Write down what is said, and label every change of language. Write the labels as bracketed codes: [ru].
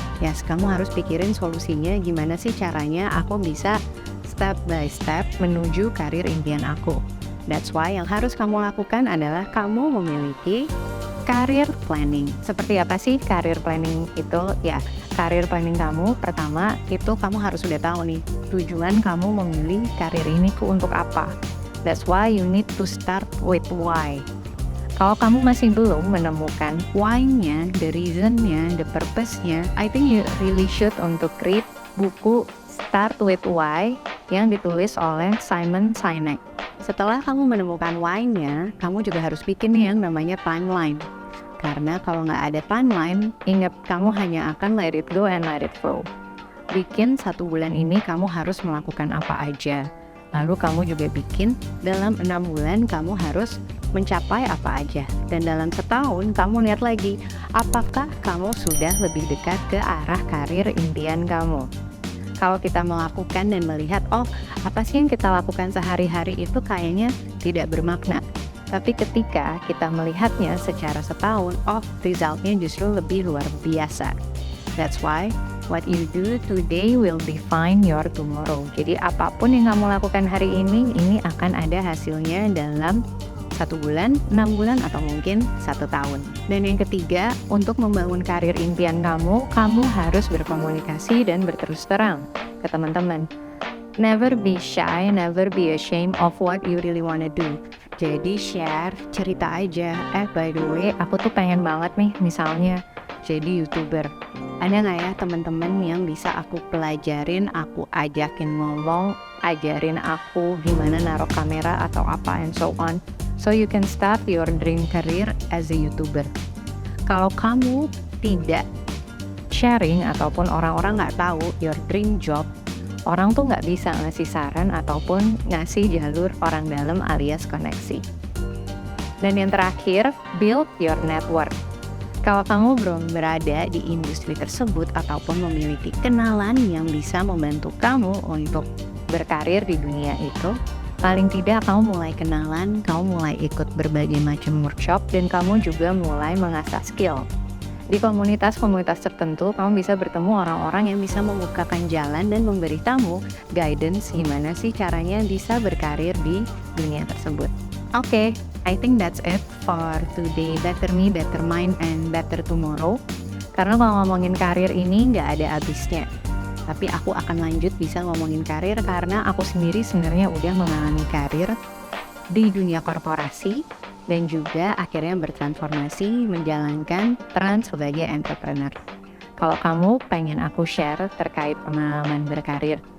[id] Yes, kamu harus pikirin solusinya gimana sih caranya aku bisa [en] step by step [id] menuju karir impian aku. [en] That's why [id] yang harus kamu lakukan adalah kamu memiliki career planning. Seperti apa sih career planning itu? Ya, career planning kamu pertama itu kamu harus sudah tahu nih tujuan kamu memilih karir ini untuk apa. [en] That's why you need to start with why. [id] Kalau kamu masih belum menemukan why-nya, the reason-nya, the purpose-nya, [en] I think you really should [id] untuk read buku Start with Why yang ditulis oleh Simon Sinek. Setelah kamu menemukan why-nya, kamu juga harus bikin yang namanya timeline. Karena kalau nggak ada timeline, ingat kamu hanya akan [en] let it go and let it flow. [id] Bikin 1 bulan ini kamu harus melakukan apa aja. Lalu kamu juga bikin dalam 6 bulan kamu harus mencapai apa aja. Dan dalam setahun kamu lihat lagi, apakah kamu sudah lebih dekat ke arah karir impian kamu. Kalau kita melakukan dan melihat, oh apa sih yang kita lakukan sehari-hari itu kayaknya tidak bermakna. Tapi ketika kita melihatnya secara setahun, oh resultnya justru lebih luar biasa. [en] That's why what you do today will define your tomorrow. [id] Jadi apapun yang kamu lakukan hari ini akan ada hasilnya dalam 1 bulan, 6 bulan, atau mungkin 1 tahun. Dan yang ketiga, untuk membangun karir impian kamu harus berkomunikasi dan berterus terang ke teman-teman. [en] Never be shy, never be ashamed of what you really wanna do. [id] Jadi share, cerita aja. [en] By the way, [id] aku tuh pengen banget nih misalnya jadi YouTuber. Ada nggak ya teman-teman yang bisa aku pelajarin, aku ajakin ngomong, ajarin aku gimana naruh kamera atau apa [en] and so on. So you can start your dream career as a YouTuber. [id] Kalau kamu tidak sharing ataupun orang-orang nggak tahu [en] your dream job, [id] orang tuh nggak bisa ngasih saran ataupun ngasih jalur orang dalam alias koneksi. Dan yang terakhir, [en] build your network. [id] Kalau kamu belum berada di industri tersebut ataupun memiliki kenalan yang bisa membantu kamu untuk berkarir di dunia itu, paling tidak kamu mulai kenalan, kamu mulai ikut berbagai macam workshop, dan kamu juga mulai mengasah skill. Di komunitas-komunitas tertentu, kamu bisa bertemu orang-orang yang bisa membukakan jalan dan memberi kamu guidance gimana sih caranya bisa berkarir di dunia tersebut. [en] Oke, I think that's it for today. Better Me, Better Mind, and Better Tomorrow. [id] Karena kalau ngomongin karir ini nggak ada habisnya. Tapi aku akan lanjut bisa ngomongin karir karena aku sendiri sebenarnya udah mengalami karir di dunia korporasi dan juga akhirnya bertransformasi menjalankan peran sebagai entrepreneur. Kalau kamu pengen aku share terkait pengalaman berkarir